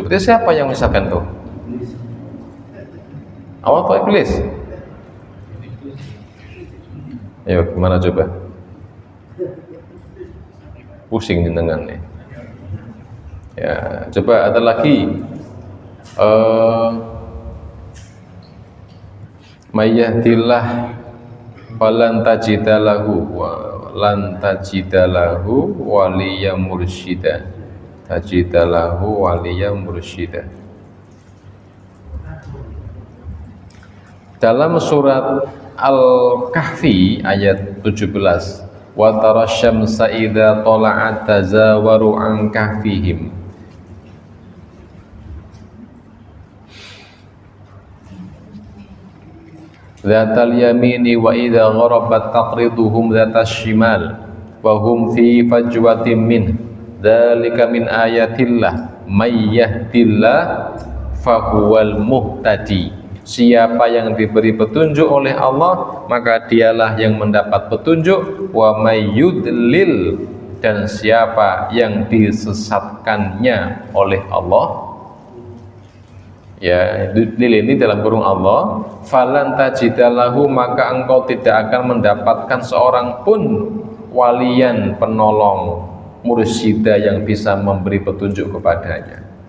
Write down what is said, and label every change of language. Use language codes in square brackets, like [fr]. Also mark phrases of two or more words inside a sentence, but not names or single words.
[id] Jadi siapa yang menyesatkan tuh? Allah atau iblis? Ayo gimana coba? Pusing jenengan nih. Ya, coba ada lagi. [ar] من يهد الله فلن تجد له لن تجد له وليا مرشدا. تجد له وليا مرشدا. [id] Dalam surat Al-Kahfi ayat 17, [ar] وترى الشمس إذا طلعت تزاور عن كهفهم. ذات اليمين وإذا غربت تقرضهم ذات الشمال وهم في فجوة من ذلك من آيات الله من يهد الله فهو المهتد. [id] Siapa yang diberi petunjuk oleh Allah maka dialah yang mendapat petunjuk. [ar] ومن يضلل, [id] dan siapa yang disesatkannya oleh Allah Ya, lilini dalam kurung Allah, [ar] فلن تجد له, [id] maka engkau tidak akan mendapatkan seorang pun waliyan, penolong, mursyidah yang bisa memberi petunjuk kepadanya.